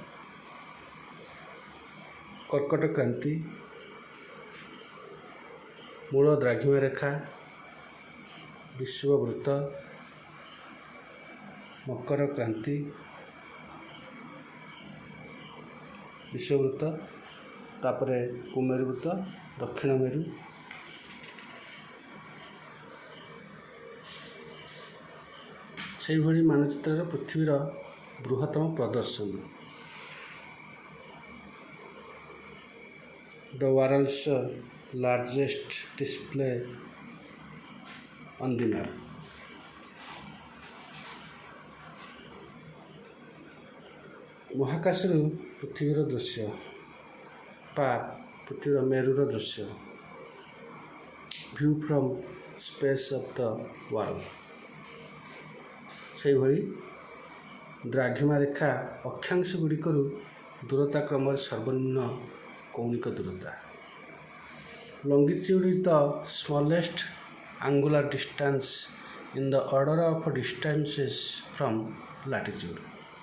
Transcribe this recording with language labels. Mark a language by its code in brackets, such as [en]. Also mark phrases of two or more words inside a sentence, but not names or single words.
[or] କର୍କଟ କ୍ରାନ୍ତି, ମୂଳ ଦ୍ରାଘିମା ରେଖା, ବିଷୁବବୃତ୍ତ, ମକର କ୍ରାନ୍ତି, ବିଷୁବବୃତ୍ତ, ତାପରେ କୁମେରୁ ବୃତ୍ତ, ଦକ୍ଷିଣ ମେରୁ, ସେହିଭଳି ମାନଚିତ୍ରରେ ପୃଥିବୀର ବୃହତ୍ତମ ପ୍ରଦର୍ଶନ। [en] The world's largest display on the map. [or] ମହାକାଶରୁ ପୃଥିବୀର ଦୃଶ୍ୟ ବା ପୃଥିବୀର ମେରୁର ଦୃଶ୍ୟ, [en] view from space of the world। [or] ସେହିଭଳି ଦ୍ରାଘିମା ରେଖା ଅକ୍ଷାଂଶ ଗୁଡ଼ିକରୁ ଦୂରତା କ୍ରମରେ ସର୍ବନିମ୍ନ କୌଣିକ ଦୂରତା। [en] Longitude is the smallest angular distance in the order of distances from latitude।